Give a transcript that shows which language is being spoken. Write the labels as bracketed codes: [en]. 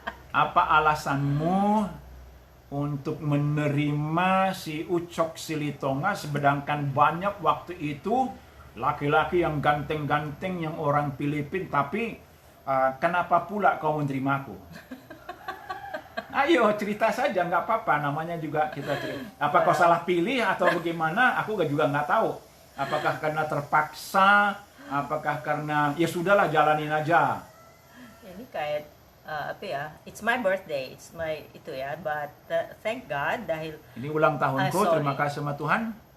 [id] Apa alasanmu untuk menerima si Ucok Silitonga, sedangkan banyak waktu itu laki-laki yang ganteng-ganteng, yang orang Filipin, tapi kenapa pula kau menerima aku? Ayo cerita saja, nggak apa-apa, namanya juga kita cerita. Apa kau salah pilih atau bagaimana? Aku juga nggak tahu. Apakah karena terpaksa? Apakah karena ya sudahlah jalanin aja? Ini kayak [en] it's my birthday, it's my [id] itu ya, [en] but thank God [tl] dahil [id] ini ulang tahunku, terima kasih sama Tuhan.